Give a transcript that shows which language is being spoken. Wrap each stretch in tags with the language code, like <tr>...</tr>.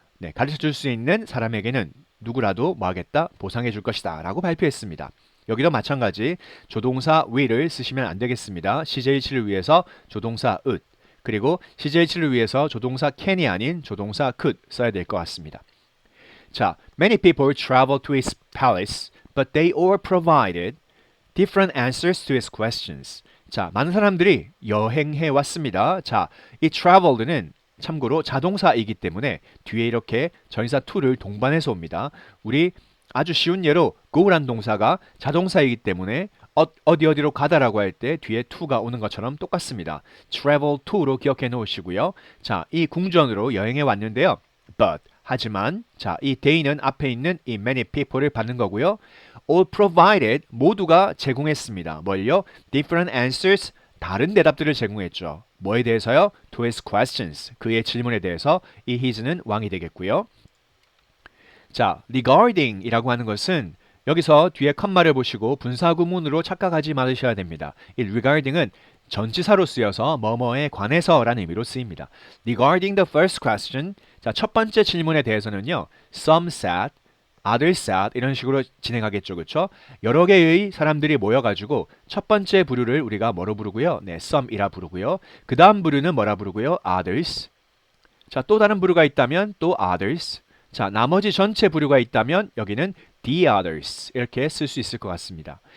<ko>네, 가르쳐 줄 수 있는 사람에게는 누구라도 뭐 하겠다? 보상해 줄 것이다 라고 발표했습니다. 여기도 마찬가지 조동사 will을 쓰시면 안 되겠습니다. CJ7을 위해서 조동사 would 그리고 CJ7을 위해서 조동사 can이 아닌 조동사 could 써야 될 것 같습니다.</ko> <en>자, many people travel to his palace, but they all provided different answers to his questions.</en> <ko>자, 많은 사람들이 여행해 왔습니다. 자, 이 traveled는 참고로 자동사이기 때문에 뒤에 이렇게 전치사 to를 동반해서 옵니다. 우리 아주 쉬운 예로 go란 동사가 자동사이기 때문에 어디로 가다라고 할 때 뒤에 to가 오는 것처럼 똑같습니다.</ko> <en>travel to</en> <ko>로 기억해 놓으시고요. 자, 이 궁전으로 여행해 왔는데요. but 하지만 자, 이 they는 앞에 있는 이 many people를 받는 거고요.</ko> <en>all provided</en> <ko>모두가 제공했습니다. 뭘요?</ko> <en>different answers</en> <ko>다른 대답들을 제공했죠. 뭐에 대해서요?</ko> <en>to his questions</en> <ko>그의 질문에 대해서 이 his는 왕이 되겠고요. 자, regarding 이라고 하는 것은 여기서 뒤에 컴마를 보시고 분사구문으로 착각하지 말으셔야 됩니다. 이 regarding은 전치사로 쓰여서 뭐뭐에 관해서 라는 의미로 쓰입니다.</ko> <en>Regarding the first question,</en> <ko>자, 첫 번째 질문에 대해서는요.</ko> <en>Some said, others said</en> <ko>이런 식으로 진행하겠죠. 그렇죠? 여러 개의 사람들이 모여가지고 첫 번째 부류를 우리가 뭐로 부르고요? 네, some이라 부르고요. 그 다음 부류는 뭐라 부르고요?</ko> <en>others.</en> <ko>자, 또 다른 부류가 있다면 또 others. 자, 나머지 전체 부류가 있다면 여기는</ko> <en>the others</en> <ko>이렇게 쓸 수 있을 것 같습니다.</ko>